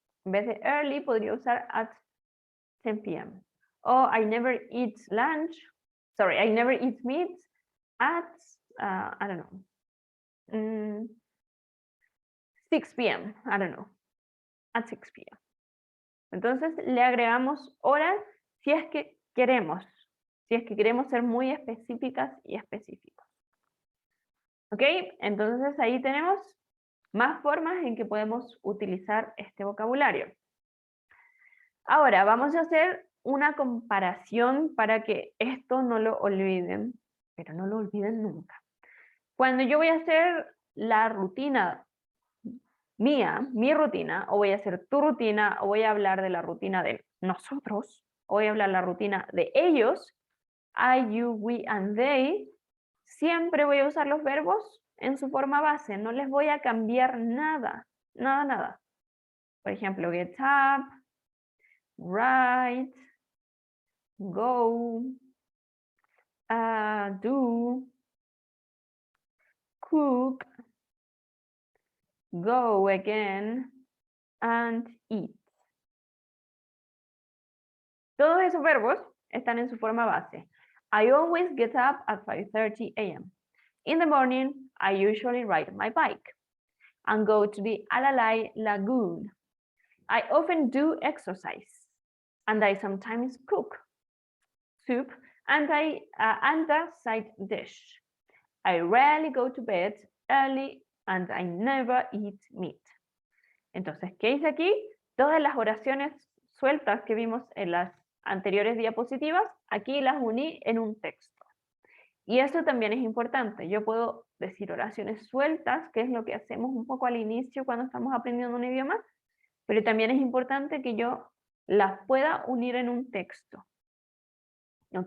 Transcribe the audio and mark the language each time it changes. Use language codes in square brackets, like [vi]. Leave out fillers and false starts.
[es] En vez de early, podría usar at 10 p.m. [en] O I never eat lunch, sorry, I never eat meat at, I don't know, 6 p.m., I don't know, at 6 p.m. [es] Entonces le agregamos horas si es que queremos ser muy específicas y específicos. ¿Ok? Entonces ahí tenemos más formas en que podemos utilizar este vocabulario. Ahora vamos a hacer una comparación para que esto no lo olviden, pero no lo olviden nunca. Cuando yo voy a hacer la rutina mía, mi rutina, o voy a hacer tu rutina, o voy a hablar de la rutina de nosotros, o voy a hablar de la rutina de ellos, I, you, we, and they, siempre voy a usar los verbos en su forma base, no les voy a cambiar nada, nada. Por ejemplo, get up, write, go, do, cook, go again, and eat. Todos esos verbos están en su forma base. [en] I always get up at 5:30 a.m. In the morning, I usually ride my bike and go to the Alalai Lagoon I often do exercise, and I sometimes cook soup and a side dish. I rarely go to bed early and I never eat meat. [es] Entonces, ¿qué dice aquí? Todas las oraciones sueltas que vimos en las anteriores diapositivas, aquí las uní en un texto. Y eso también es importante. Yo puedo decir oraciones sueltas, que es lo que hacemos un poco al inicio cuando estamos aprendiendo un idioma, pero también es importante que yo las pueda unir en un texto. ¿Ok?